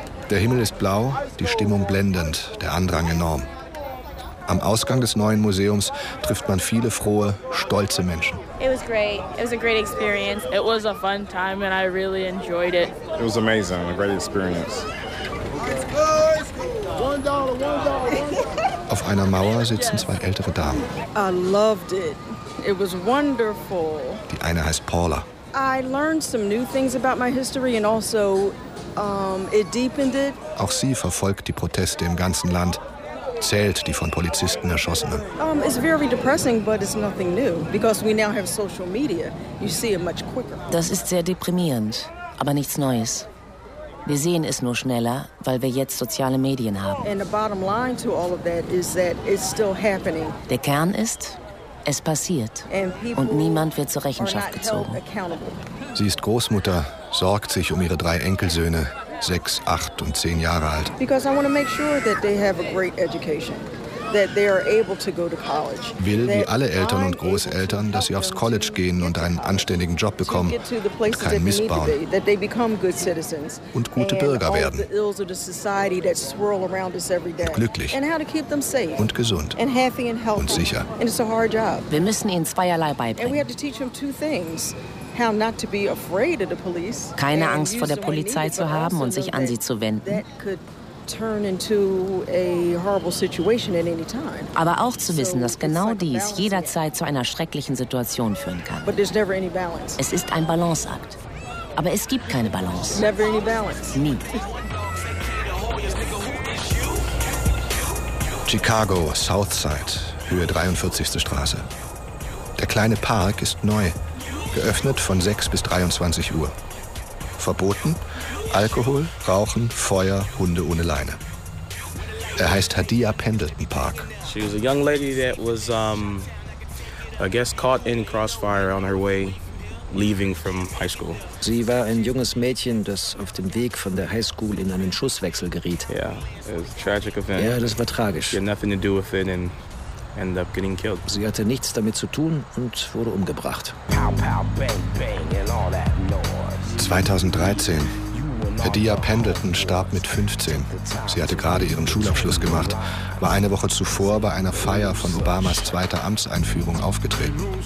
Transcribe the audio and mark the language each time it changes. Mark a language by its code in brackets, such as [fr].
[de] Der Himmel ist blau, die Stimmung blendend, der Andrang enorm. Am Ausgang des neuen Museums trifft man viele frohe, stolze Menschen. [en] It was great. It was a great experience. It was a fun time and I really enjoyed it. It was amazing. A great experience. [de] Auf einer Mauer sitzen zwei ältere Damen. [en] I loved it. It was wonderful. [de] Die eine heißt Paula. [en] I learned some new things about my history and also it deepened it. [de] Auch sie verfolgt die Proteste im ganzen Land. Zählt die von Polizisten Erschossenen. [en] It's very depressing, but it's nothing new because we now have social media. You see it much quicker. [de] Das ist sehr deprimierend, aber nichts Neues. Wir sehen es nur schneller, weil wir jetzt soziale Medien haben. [en] And the bottom line to all of that is that it's still happening. [de] Der Kern ist, es passiert und niemand wird zur Rechenschaft gezogen. Sie ist Großmutter, sorgt sich um ihre drei Enkelsöhne. 6, 8 und 10 Jahre alt. [en] Because I want to make sure that they have a great education, that they are able to go to college. [de] Will wie alle Eltern und Großeltern, dass sie aufs College gehen und einen anständigen Job bekommen, keinen missbauen, [en] that they become good citizens [de] und gute Bürger werden. [en] And the ills of the society that swirl around us every day. [de] Glücklich. [en] And how to keep them safe [de] und gesund [en] and happy and healthy [de] und sicher. [en] And it's a hard job. [de] Wir müssen ihnen zweierlei beibringen. [en] And we have to teach them two things. How not to be afraid of the police. [de] Keine Angst vor der Polizei zu haben und sich an sie zu wenden. [en] turn into a horrible situation at any time. [de] Aber auch zu wissen, dass genau dies jederzeit zu einer schrecklichen Situation führen kann. [en] But there's never any balance. [de] Es ist ein Balanceakt. Aber es gibt keine Balance. [en] Never any balance. [de] Nie. Chicago, Southside, Höhe 43. Straße. Der kleine Park ist neu, geöffnet von 6 bis 23 Uhr. Verboten? Alkohol, Rauchen, Feuer, Hunde ohne Leine. Er heißt Hadia Pendleton Park. [en] She was a young lady that was, I guess, caught in crossfire on her way leaving from high school. [de] Sie war ein junges Mädchen, das auf dem Weg von der High School in einen Schusswechsel geriet. [en] Yeah, it was a tragic event. [de] Ja, das war tragisch. [en] She had nothing to do with it and ended up getting killed. [de] Sie hatte nichts damit zu tun und wurde umgebracht. [en] Pow, pow, bang, bang, and all that noise. [de] 2013. Hadia Pendleton starb mit 15. Sie hatte gerade ihren Schulabschluss gemacht, war eine Woche zuvor bei einer Feier von Obamas zweiter Amtseinführung aufgetreten.